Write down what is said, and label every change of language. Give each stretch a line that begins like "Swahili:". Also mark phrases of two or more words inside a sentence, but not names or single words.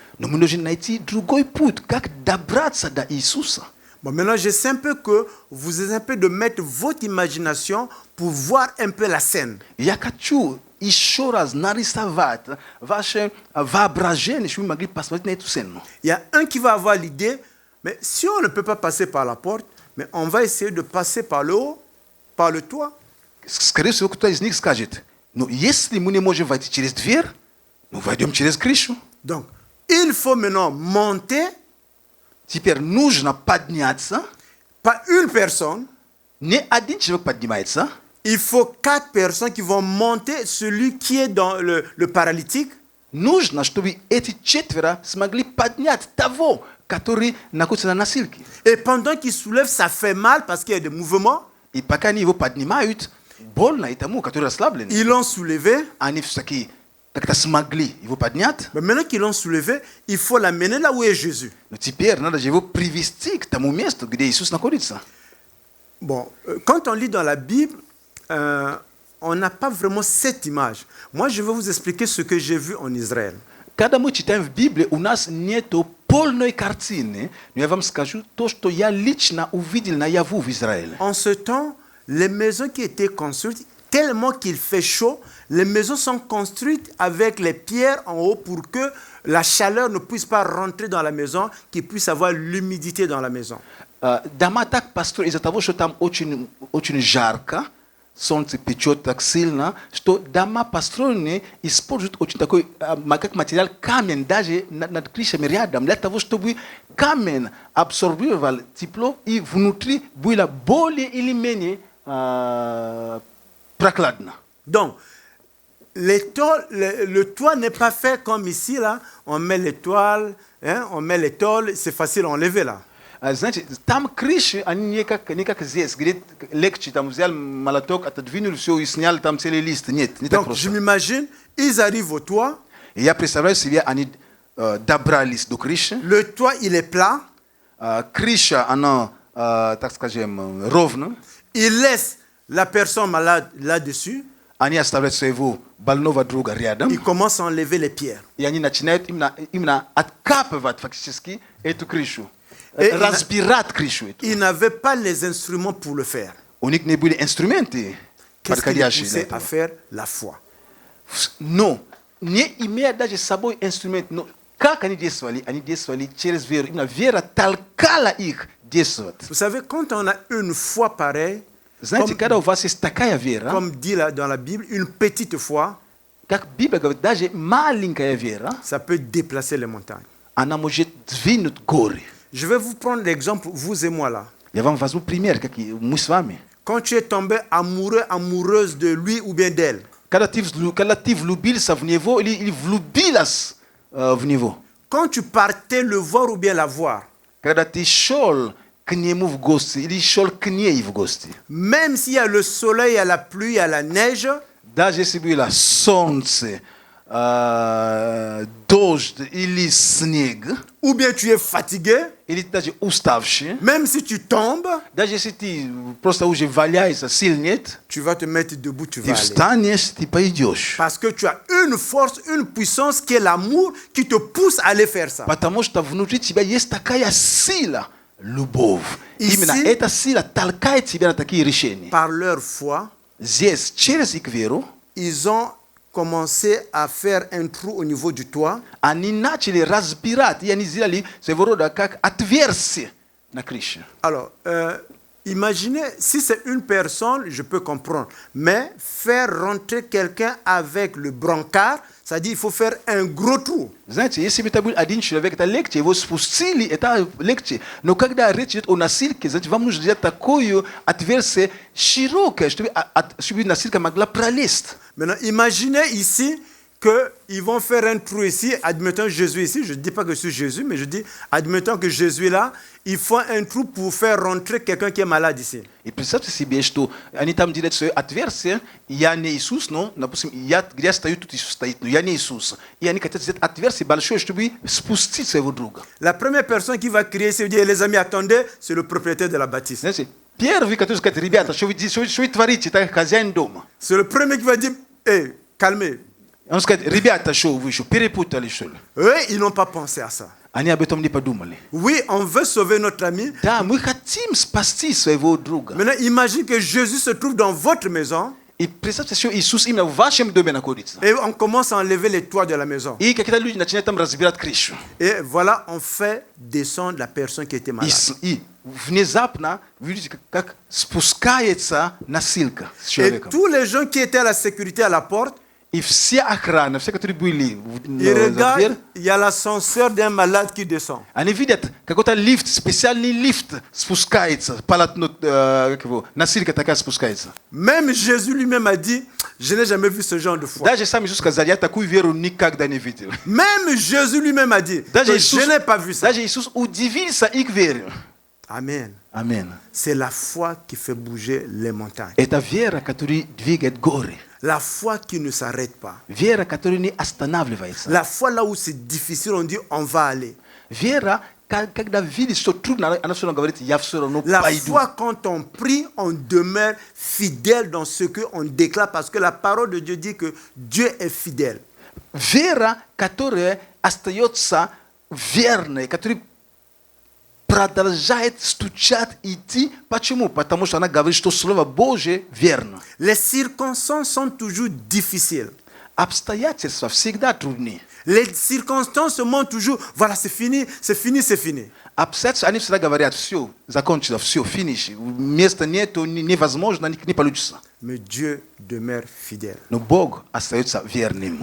Russian: но мы должны найти другой путь, как добраться до Иисуса.
French: Bon, maintenant, j'essaie un peu que vous essayez un peu de mettre votre imagination pour voir un peu la scène.
Russian: Я хочу еще раз нарисовать ваше воображение, чтобы вы могли посмотреть на эту сцену.
French: Il y a un qui va avoir l'idée, mais si on ne peut pas passer par la porte, mais on va essayer de passer par le haut, par le toit.
Russian: Скорее всего, кто-то из них скажет, ну, если мы не можем войти через дверь, ну, войдем через крышу.
French: Donc, il faut maintenant monter,
Russian: Теперь нужно подняться.
French: pas une personne,
Russian: Не один человек поднимается.
French: il faut 4 personnes qui vont monter celui qui est dans le paralytique.
Russian: Нужно, чтобы эти 4 смогли поднять того, который находится на носилке.
French: Et pendant qu'il soulève, ça fait mal parce qu'il y a des mouvements.
Russian: И пока они его поднимают, больно и тому, который расслаблен.
French: Ils l'ont soulevé.
Russian: Они все-таки как-то смогли его поднять.
French: Mais maintenant qu'ils l'ont soulevé, il faut l'amener là où est Jésus.
Russian: Но теперь надо же его привести к тому месту, где Иисус находится.
French: Bon, quand on lit dans la Bible, on n'a pas vraiment cette image. Moi, je vais vous expliquer ce que j'ai vu en Israël.
Russian: Когда мы читаем в Библии, у нас нет полной картины, я вам скажу то, что я лично увидел наяву в Израиле.
French: En ce temps, les maisons qui étaient construites, tellement qu'il fait chaud, les maisons sont construites avec les pierres en haut pour que la chaleur ne puisse pas rentrer dans la maison, qu'il puisse avoir l'humidité dans la maison.
Russian: Дома так построены из-за того, что там очень жарко, солнце печет так сильно, что дома построены используют очень такой, как материал камень даже над крышами рядом, для того, чтобы камень абсорбировал тепло и внутри было более или менее прохладно.
French: Donc, le toit n'est pas fait comme ici, là. On met les toiles, hein, on met les tôles, c'est facile à enlever, là.
Russian: Знаете, там крыши, они не как здесь, где легче, там взял молоток, отодвинул все и снял там целый лист. Нет, не так
French: Donc, je
Russian: просто.
French: m'imagine, ils arrivent au toit,
Russian: И я представляю себе, они добрались до крыши.
French: le toit, il est plat,
Russian: Крыша, она, так скажем, ровно.
French: ils laissent la personne malade là-dessus,
Russian: Они оставляют своего больного друга рядом.
French: ils commencent à enlever les pierres.
Russian: И они начинают именно откапывать фактически эту крышу. И Разбирать крышу эту.
French: Ils n'avaient pas les instruments pour le faire.
Russian: У них не были инструменты
French: Qu'est-ce qui les
Russian: подходящие для
French: poussait à
Russian: этого.
French: faire? La foi.
Russian: Но, не имея даже с собой инструмент, но как они действовали? Они действовали через веру. Именно вера толкала их действовать.
French: Vous savez, quand on a une foi pareille,
Russian: Знаете, когда у вас есть такая вера,
French: comme dit là dans la Bible, une petite foi,
Russian: как Библия говорит, даже маленькая вера,
French: ça peut déplacer les montagnes.
Russian: она может двинуть горы.
French: Je vais vous prendre l'exemple, vous et moi là.
Russian: Я вам возьму пример, как и мы с вами.
French: Quand tu es tombé amoureux, amoureuse de lui ou bien d'elle,
Russian: Когда ты влюбился в него или влюбилась в него,
French: quand tu partais le voir ou bien la voir,
Russian: когда ты шел к нему в гости или шел к ней в гости,
French: même s'il y a le soleil, il y a la pluie, il y a la neige,
Russian: даже если было солнце, дождь или снег,
French: ou bien tu es fatigué,
Russian: или ты даже уставший,
French: même si tu tombes,
Russian: даже если ты просто уже валяешься, сил нет,
French: tu vas te mettre debout, tu
Russian: ты
French: vas aller.
Russian: встанешь, ты пойдешь.
French: Parce que tu as une force, une puissance qui est l'amour qui te pousse à aller faire ça.
Russian: Потому что внутри тебя есть такая сила, любовь. Именно
French: Ici-
Russian: эта сила толкает тебя на такие решения.
French: Par leur foi,
Russian: Здесь, через их веру,
French: ils ont commencé à faire un trou au niveau du toit.
Russian: они начали разбирать, и они сделали своего рода как отверстие на крыше.
French: Alors, imaginez, si c'est une personne, je peux comprendre. Mais faire rentrer quelqu'un avec le brancard, c'est-à-dire il faut faire un gros trou.
Russian: Знаете, если бы это был один человек, это легче, его спустили, это легче. Но когда речь идет о носилке, знаете, вам нужно сделать такое отверстие широкое, чтобы носилка могла пролезть.
French: Maintenant, imaginez ici qu'ils vont faire un trou ici, admettons Jésus ici, je ne dis pas que c'est Jésus, mais je dis, admettons que Jésus est là, ils font un trou pour faire rentrer quelqu'un qui est malade ici.
Russian: И представьте себе, что они там делают свое отверстие, я не Иисус, но, допустим, где я стою, тут Иисус стоит, но я не Иисус. И они хотят сделать отверстие большое, чтобы спустить своего друга.
French: La première personne qui va crier, c'est dire, les amis, attendez, c'est le propriétaire de la bâtisse.
Russian: Знаете, первый, который скажет, ребята, что вы творите, это хозяин дома.
French: C'est le premier qui va dire, hé, calmez.
Russian: Он скажет, ребята, что вы еще перепутали, что ли?
French: Eux, ils n'ont pas pensé à ça.
Russian: Они об этом не подумали.
French: Oui, on veut sauver notre ami.
Russian: Да, мы хотим спасти своего друга.
French: Maintenant, imagine que Jésus se trouve dans votre maison
Russian: И представьте, что Иисус именно в вашем доме находится.
French: et on commence à enlever les toits de la maison.
Russian: И какие-то люди начинают там разбирать крышу.
French: Et voilà, on fait descendre la personne qui était malade.
Russian: И внезапно, видите, как спускается носилка с
French: Et
Russian: человеком.
French: tous les gens qui étaient à la sécurité à la porte,
Russian: И все охраны, все, которые были
French: ils
Russian: за дверь,
French: regardent, il y a l'ascenseur d'un malade qui descend.
Russian: они видят, какой-то лифт, специальный лифт спускается, полотно, как его, носилка такая спускается.
French: Même Jésus lui-même a dit, je n'ai jamais vu ce genre de foi.
Russian: Даже сам Иисус сказал, я такую веру никогда не видел.
French: Même Jésus lui-même a dit,
Russian: Даже
French: que
Russian: Иисус,
French: je n'ai pas vu ça.
Russian: даже Иисус удивился их вере.
French: Amen.
Russian: Аминь.
French: C'est la foi qui fait bouger les montagnes.
Russian: Это вера, которая двигает горы.
French: La foi qui ne s'arrête pas.
Russian: Вера, которая не останавливается.
French: La foi là où c'est difficile, on dit on va aller.
Russian: Вера, когда видит, что трудно, она все равно говорит, я все равно
French: La
Russian: пойду.
French: foi, quand on prie, on demeure fidèle dans ce qu'on déclare parce que la parole de Dieu dit que Dieu est fidèle.
Russian: Вера, которая остается верный, который продолжает стучать, идти. Почему? Потому что она говорит, что Слово Божие верно.
French: Les circonstances sont toujours difficiles.
Russian: Обстоятельства всегда трудны.
French: Les circonstances se montrent toujours, voilà, c'est fini, c'est fini, c'est fini.
Russian: Обстоятельства, они всегда говорят, все, закончилось, все, финиш. Места нету, невозможно, не получится.
French: Mais Dieu demeure fidèle.
Russian: Но Бог остается верным.